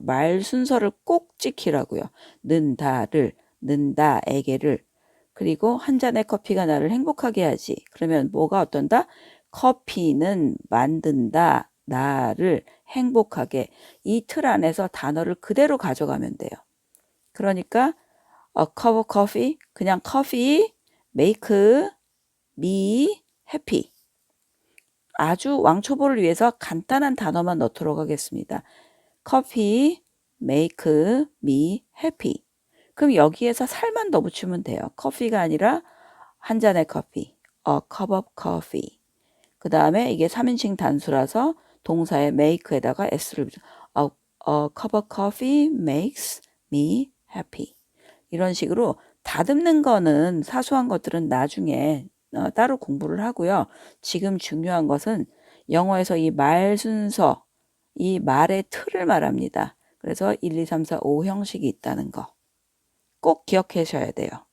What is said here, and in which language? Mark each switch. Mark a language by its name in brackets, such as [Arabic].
[Korean] 말 순서를 꼭 지키라고요. 는, 다를, 는다, 에게를. 그리고 한 잔의 커피가 나를 행복하게 하지. 그러면 뭐가 어떤다? 커피는 만든다. 나를 행복하게 이 틀 안에서 단어를 그대로 가져가면 돼요. 그러니까 [English] a cup of coffee 그냥 coffee make me happy. [Korean] 아주 왕초보를 위해서 간단한 단어만 넣도록 하겠습니다. [English] coffee make me happy. [Korean] 그럼 여기에서 살만 더 붙이면 돼요. 커피가 아니라 한 잔의 커피. [English] a cup of coffee. [Korean] 그 다음에 이게 3인칭 단수라서 동사의 make에다가 s를 붙여. [English] A cup of coffee makes me happy. [Korean] 이런 식으로 다듬는 거는 사소한 것들은 나중에 따로 공부를 하고요. 지금 중요한 것은 영어에서 이 말 순서, 이 말의 틀을 말합니다. 그래서 1, 2, 3, 4, 5 형식이 있다는 거 꼭 기억하셔야 돼요.